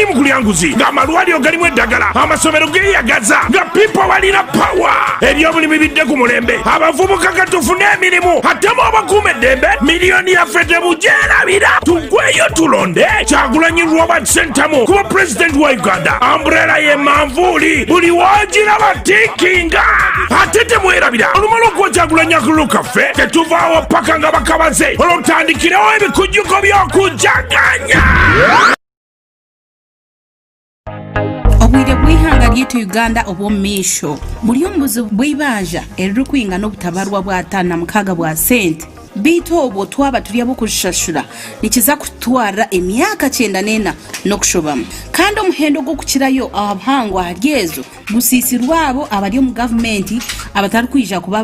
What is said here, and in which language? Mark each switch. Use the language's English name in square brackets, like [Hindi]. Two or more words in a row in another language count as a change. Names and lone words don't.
[Ganda] mu kulyanguzi ng'amalwaliro galimu eddagala amasomero geeyagaza nga pipo balina pawa ebyobulimi bidde ku mulembe abavubuka katufune emirimu ate mu abakuuma eddembe miliyoni yaffe tebugyerabira tugweyo tulonde Kyagulanyi Robert Ssentamu kuba pulezidenti wa Uganda umbrella ye manvuuli buli wogiraba tikinga ate temwerabira olumala okuwa Kyagulanyi akalulu kaffe tetuvaawo paka nga bakabaze olwotutandikirewo ebikujjuko by'okujaganya. [Nyankole] Obwire bw'ihanga ly'etu Uganda obw'omumisho buli omubuzi bw'ibanja eririkuyinga n'obutabarwa bwa 56 bwa sente biito obwo twaba tulya bukushashura nikiza kutwara emyaka 94 n'okushobamu kandi omuhendo gw'okukirayo abahangwa hali ezo gusiisirwa abo abali omu gavumenti abatari kwija kuba